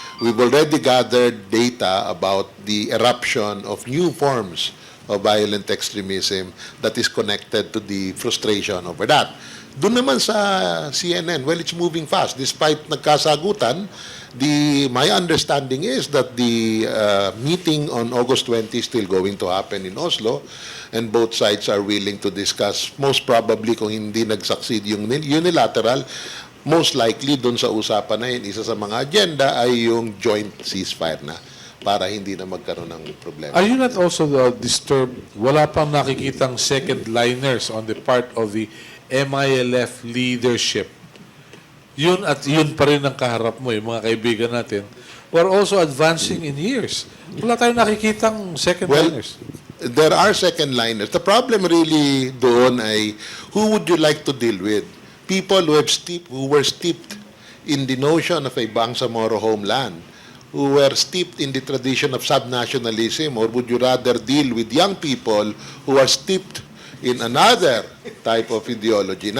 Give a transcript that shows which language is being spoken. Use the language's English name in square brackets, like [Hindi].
[English] We've already gathered data about the eruption of new forms of violent extremism that is connected to the frustration over that. [Filipino] Doon naman sa [English] CNN, well, it's moving fast. Despite [Filipino] nagkasagutan, [English] my understanding is that the meeting on August 20 is still going to happen in Oslo, and both sides are willing to discuss. [Filipino] Most probably, kung hindi nag-succeed yung unilateral, most likely doon sa usapan na yun, isa sa mga agenda ay yung joint ceasefire na para hindi na magkaroon ng problema. [English] Are you not also disturbed? [Filipino] Wala pang nakikitang [English] second liners on the part of the MILF leadership. [Filipino] Yun at yun pa rin ang kaharap mo, yung mga kaibigan natin. [English] We're also advancing in years. [Filipino] Wala tayong nakikitang second liners. [English] There are second liners. The problem really doon ay who would you like to deal with? People who were steeped in the notion of a Bangsamoro homeland, who were steeped in the tradition of subnationalism, or would you rather deal with young people who are steeped in another type of ideology?